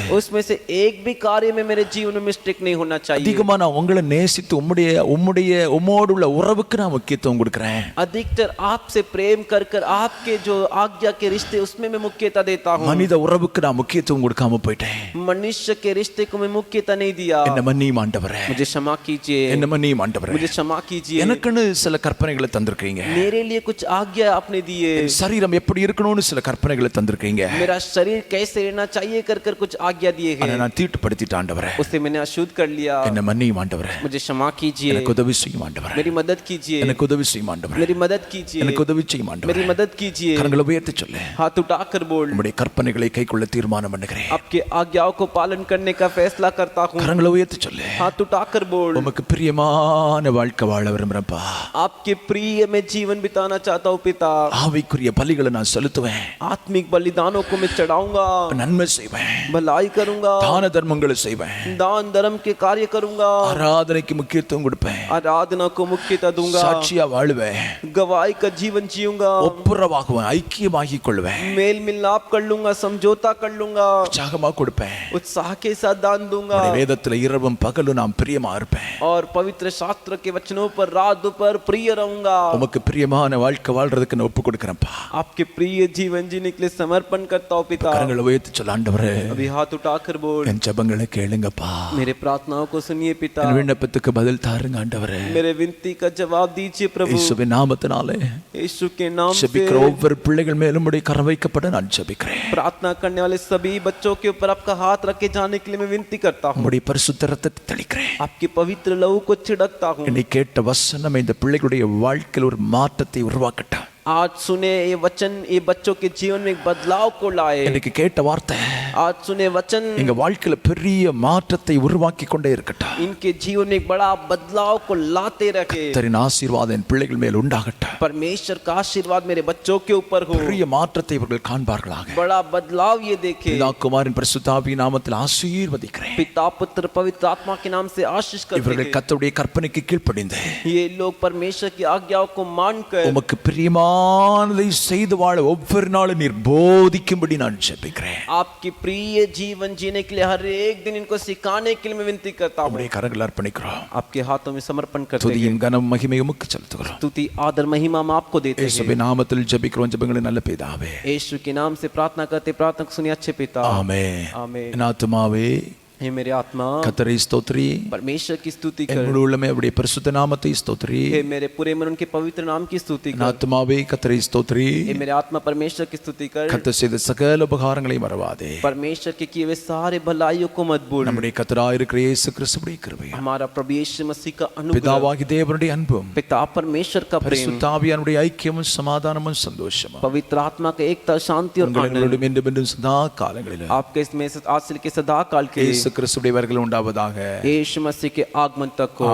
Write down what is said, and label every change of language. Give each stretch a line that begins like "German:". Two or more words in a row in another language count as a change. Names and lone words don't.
Hindi: उसमें से एक भी कार्य में मेरे जीवन में मिस्टेक नहीं होना चाहिए।
Tamil: அதிகமா நான் உங்களை நேசித்து உம்மோடு உள்ள உறவுக்கு நான் முக்கியத்துவம் கொடுக்கிறேன்.
Hindi: अधिकतर आपसे प्रेम कर कर आपके जो आज्ञा के रिश्ते उसमें मैं मुख्यता देता हूँ।
Tamil: மனித உறவுக்கு நான் முக்கியத்துவம் கொடுக்காம போயிட்டேன்.
Hindi: मनुष्य के रिश्ते को मैं मुख्यता नहीं दिया।
Tamil: என்ன மன்னியும் ஆண்டவரே,
Hindi: मुझे क्षमा कीजिए,
Tamil: என்ன மன்னியும் ஆண்டவரே.
Hindi: मुझे क्षमा कीजिए।
Tamil: எனக்குன்னு சில கற்பனைகளை தந்திருக்கீங்க.
Hindi: मेरे लिए कुछ आज्ञा आपने दिए।
Tamil: சரீரம் எப்படி இருக்கணும்னு சில கற்பனைகளை தந்திருக்கீங்க.
Hindi: मेरा शरीर कैसे रहना चाहिए कर कर कुछ आज्ञा दिए
Tamil: ஆனா
Hindi: हैं।
Tamil: நான் தீட்டுப்படுத்திட்டேன் ஆண்டவரே.
Hindi: उसे मैंने अशुद्ध कर लिया।
Tamil: என்ன மன்னியும் ஆண்டவரே.
Hindi: मुझे क्षमा कीजिए,
Tamil: எனக்கு உதவி செய்யும் ஆண்டவரே.
Hindi: मेरी मदद कीजिए,
Tamil: எனக்கு உதவி செய்யும் ஆண்டவரே.
Hindi: मेरी मदद कीजिए,
Tamil: எனக்கு உதவி செய்யும்
Hindi: मेरी
Tamil: ஆண்டவரே.
Hindi: मदद कीजिए।
Tamil: கரங்களை உயர்த்தி சொல்லு.
Hindi: हाथ उठाकर बोल,
Tamil: உம்முடைய கற்பனைகளை கைக்கொள்ள தீர்மானம் பண்ணுகிறேன்.
Hindi: आपके आज्ञाओं को पालन करने का फैसला करता हूँ।
Tamil: கரங்களை உயர்த்தி சொல்லு.
Hindi: हाथ उठाकर बोल,
Tamil: உமக்கு பிரியமான வாழ்க்கை வாழ விரும்புறேன்ப்பா.
Hindi: आपके प्रिय में जीवन बिताना चाहता हूँ पिता।
Tamil: ஆவிக்குரிய பலிகளை நான் செலுத்துவேன்.
Hindi: आत्मिक बलिदानों को मैं चढ़ाऊंगा,
Tamil: நன்மை செய்வேன்.
Hindi: भलाई करूंगा,
Tamil: தான தர்மங்களை செய்வேன்.
Hindi: दान धर्म के कार्य करूंगा,
Tamil: ஆராதனைக்கு முக்கியத்துவம் கொடுப்பேன்.
Hindi: आराधना को मुख्यता दूंगा,
Tamil: சாட்சியா வாழுவேன்.
Hindi: गवाही का जीवन जीऊंगा,
Tamil: ஒப்புரவாகுவேன். ஐக்கியமாகிக் கொள்வேன்.
Hindi: मेल मिलाप कर लूंगा, समझौता कर लूंगा,
Tamil: உற்சாகமா கொடுப்பேன்.
Hindi: उत्साह के साथ दान दूंगा
Tamil: உம்முடைய வேதத்துல இரவும் பகலும் நான் பிரியமா இருப்பேன்.
Hindi: और पवित्र शास्त्र के वचनों पर रात दोपहर प्रिय रहूंगा।
Tamil: உமக்கு பிரியமான வாழ்க்கை வாழ்றதுக்கு நான் ஒப்பு கொடுக்கிறேன்ப்பா.
Hindi: आपके प्रिय जीवन जीने के लिए समर्पण करता हूँ पिता।
Tamil: கரங்களை உயர்த்தி சொல்ல ஆண்டவரே,
Hindi: अभी हाथ उठाकर बोल,
Tamil: என் ஜெபங்களை கேளுங்கப்பா.
Hindi: मेरे प्रार्थनाओं को सुनिए पिता।
Tamil: என் விண்ணப்பத்துக்கு பதில் தாருங்க ஆண்டவரே.
Hindi: मेरे विनती का जवाब दीजिए प्रभु।
Tamil: இயேசுவின் நாமத்தினாலே
Hindi: यीशु के नाम से
Tamil: ஜெபிக்கிற ஒவ்வொரு பிள்ளைகள் பிள்ளைகள் மேலும் உம்முடைய கரம் வைக்கப்பட நான் ஜெபிக்கிறேன்.
Hindi: प्रार्थना करने वाले सभी बच्चों के ऊपर आपका हाथ रखे जाने के लिए मैं विनती करता हूँ.
Tamil: உம்முடைய பரிசுத்த இரத்தத்தை தெளிக்கிறேன்.
Hindi: आपके पवित्र लहू को छिड़कता हूँ.
Tamil: என்னை கேட்ட வசனம் இந்த பிள்ளைகளுடைய வாழ்க்கையில் ஒரு மாற்றத்தை உருவாக்கட்டும்.
Hindi: आज सुने ये वचन ये बच्चों के जीवन में एक बदलाव को लाए.
Tamil: இன்னைக்கு கேட்ட வார்த்தை
Hindi: आज सुने वचन
Tamil: எங்க வாழ்க்கையில பெரிய மாற்றத்தை உருவாக்கி கொண்டே இருக்கட்டும்.
Hindi: इनके जीवन में एक बड़ा बदलाव को लाते रखे.
Tamil: கர்த்தரின் ஆசீர்வாதம் என் பிள்ளைகள் மேல் உண்டாகட்டும்.
Hindi: परमेश्वर का आशीर्वाद मेरे बच्चों के ऊपर हो.
Tamil: பெரிய மாற்றத்தை இவர்கள் காண்பார்களாக.
Hindi: बड़ा बदलाव ये देखे.
Tamil: பிதா குமாரன் பரிசுத்த ஆவியின் நாமத்தில் ஆசீர்வதிக்கிறேன்.
Hindi: पिता पुत्र पवित्र आत्मा के नाम से आशीष करते
Tamil: இவர்கள்
Hindi: हैं.
Tamil: கர்த்தருடைய கற்பனைக்கு கீழ்ப்படிந்து
Hindi: ये लोग परमेश्वर की आज्ञाओं को मानकर
Tamil: உமக்கு பிரியமானதை செய்து வாழ ஒவ்வொரு நாளும் நீர் போதிக்கும்படி நான் ஜெபிக்கிறேன்.
Hindi: आपकी प्रिय जीवन जीने के लिए हर एक दिन इनको सिखाने के लिए मैं विनती करता हूँ.
Tamil: உம்முடைய கரங்கள் அர்ப்பணிக்கிறோம்.
Hindi: आपके हाथों में समर्पण करते हैं.
Tamil: துதியின் கனம் மகிமை உமக்கு செலுத்துகிறோம்.
Hindi: स्तुति आदर महिमा हम आपको देते हैं.
Tamil: இயேசுவின் நாமத்தில் ஜெபிக்கிறோம் ஜெபங்களை நல்ல பிதாவே.
Hindi: यीशु के नाम से प्रार्थना करते प्रार्थना को सुनिए अच्छे पिता.
Tamil: ஆமென்.
Hindi: आमीन.
Tamil: என் ஆத்துமாவே
Hindi: हे मेरे आत्मा
Tamil: கர்த்தரை ஸ்தோத்திரி.
Hindi: परमेश्वर की स्तुति
Tamil: என்
Hindi: कर.
Tamil: முழு உள்ளமே அவருடைய பரிசுத்த நாமத்தை ஸ்தோத்திரி.
Hindi: हे मेरे पूरे मन उनके पवित्र नाम की स्तुति
Tamil: என்
Hindi: कर.
Tamil: ஆத்துமாவே கர்த்தரை ஸ்தோத்திரி.
Hindi: हे मेरे आत्मा परमेश्वर की स्तुति कर.
Tamil: கர்த்தர் செய்த சகல உபகாரங்களை மறவாதே.
Hindi: परमेश्वर के किए हुए सारे भलाइयों को मत भूल.
Tamil: நம்முடைய கர்த்தராய் இருக்கிற இயேசு கிறிஸ்துவுடைய கிருபை,
Hindi: हमारा प्रभु यीशु मसीह का अनुग्रह,
Tamil: பிதாவாகி தேவனுடைய அன்பும்,
Hindi: पिता परमेश्वर का प्रेम,
Tamil: பரிசுத்த ஆவியானுடைய ஐக்கியமும் சமாதானமும் சந்தோஷமும்
Hindi: पवित्र आत्मा का एकता शांति और आनंद
Tamil: உங்களோடும் என்றும் என்றும் सदा காலங்களிலும்
Hindi: आपके इसमें आज से लेकर सदा काल के
Tamil: இயேசு கிறிஸ்துவுடைய வருகை உண்டாவதாக.
Hindi: यीशु मसीह के आगमन तक हो.